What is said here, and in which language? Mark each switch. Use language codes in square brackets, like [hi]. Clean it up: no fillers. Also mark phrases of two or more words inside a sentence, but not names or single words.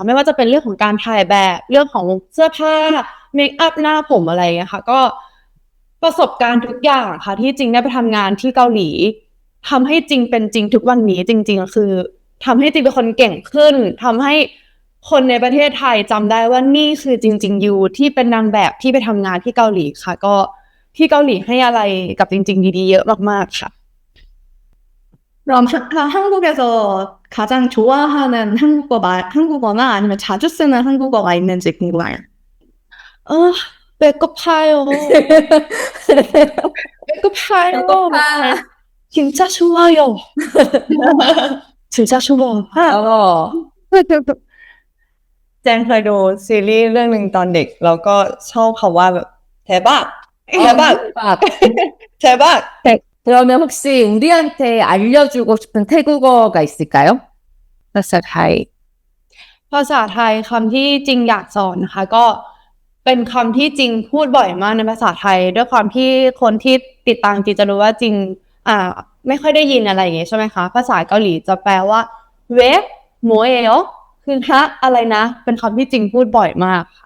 [th] ไม่ว่าจะเป็นเรื่องของการถ่ายแบบเรื่องของเสื้อผ้าเมคอัพหน้าผมอะไรอย่างเงี้ยค่ะก็ประสบการณ์ทุกอย่างค่ะที่จริงได้ไปทำงานที่เกาหลีทำให้จริงเป็นจริงทุกวันนี้จริงๆคือทำให้จริงเป็นคนเก่งขึ้นทำให้คนในประเทศไทยจำได้ว่านี่คือจริงๆยูที่เป็นนางแบบที่ไปทำงานที่เกาหลีค่ะก็ที่เกาหลีให้อะไรกับจริงๆดีๆเยอะมากๆค่ะ [ko] 그럼 한국에서 가장 좋아하는 한국어나 아니면 자주 쓰는 한국어가 있는지 궁금해요. 배고파요. 배고파요. 진짜 좋아요. 진짜 좋아. [th] แจงเคยดูซีรีส์เรื่องหนึ่งตอนเด็กแล้วก็ชอบคำว่าแบบ [ko] 대박 대박 그러면 혹시 우리한테 알려주고 싶은 태국어가 있을까요? [th] ภาษาไทยคำที่จริงอยากสอนนะคะก็เเป็นคำที่จริงพูดบ่อยมากในภาษาไทยด้วยความที่คนที่ติดตามจริงจะรู้ว่าจริงไม่ค่อยได้ยินอะไรอย่างเงี้ยใช่ไหมคะภาษาเกาหลีจะแปลว่าเวฟโมเอลคือฮะอะไรนะเป็นคำที่จริงพูดบ่อยมากค่ะ